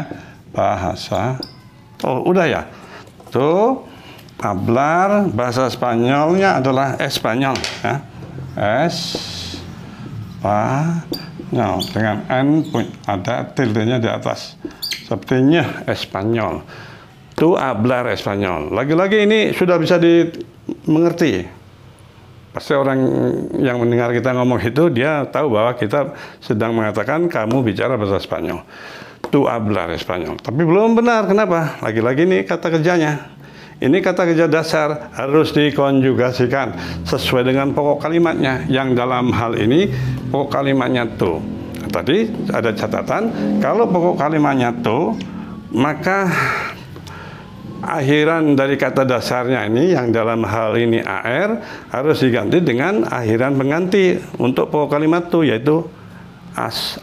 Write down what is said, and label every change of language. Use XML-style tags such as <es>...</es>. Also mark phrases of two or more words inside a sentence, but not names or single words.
<id>Bahasa. Oh, udah ya. Tuh, hablar bahasa Spanyolnya adalah Espanyol ya. Espanyol dengan N ada tildenya di atas.</id> <es>Sepertinya Espanyol. Tu hablar Espanyol.</es> <id>Lagi-lagi ini sudah bisa dimengerti. Pasti orang yang mendengar kita ngomong itu dia tahu bahwa kita sedang mengatakan kamu bicara bahasa Spanyol.</id> <es>Tu hablar Espanyol.</es> <id>Tapi belum benar. Kenapa? Lagi-lagi ini kata kerjanya. Ini kata kerja dasar harus dikonjugasikan sesuai dengan pokok kalimatnya. Yang dalam hal ini pokok kalimatnya tu. Tadi ada catatan, kalau pokok kalimatnya tu, maka akhiran dari kata dasarnya ini yang dalam hal ini AR harus diganti dengan akhiran pengganti untuk pokok kalimat tu, yaitu AS.</id>